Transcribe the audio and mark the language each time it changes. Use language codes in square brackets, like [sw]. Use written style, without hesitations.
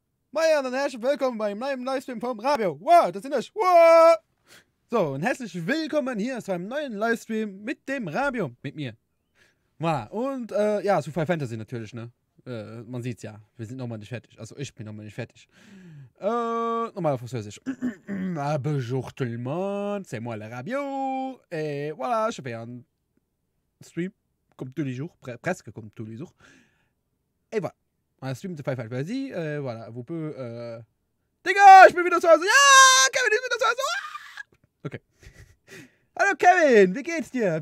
[de] Moin und herzlich willkommen beim neuen Livestream vom Radio. Wow, das sind das. Wow. So, und herzlich willkommen hier zu einem neuen Livestream mit dem Radio, mit mir. Wow, und ja, zu Final Fantasy natürlich, ne? Man sieht's ja, wir sind nochmal nicht fertig. Also ich bin nochmal nicht fertig. Nochmal auf Französisch. [fr] Bonjour tout le monde, c'est moi le Radio. Et voilà, je fais un stream comme tous les jours, presque comme tous les jours. Et voilà. Un stream de Final Fantasy, voilà, vous pouvez, [de] Digga, ich bin wieder zu Hause. Ja, Kevin ist wieder zu Hause. Ah! Okay. Hallo Kevin, wie geht's dir?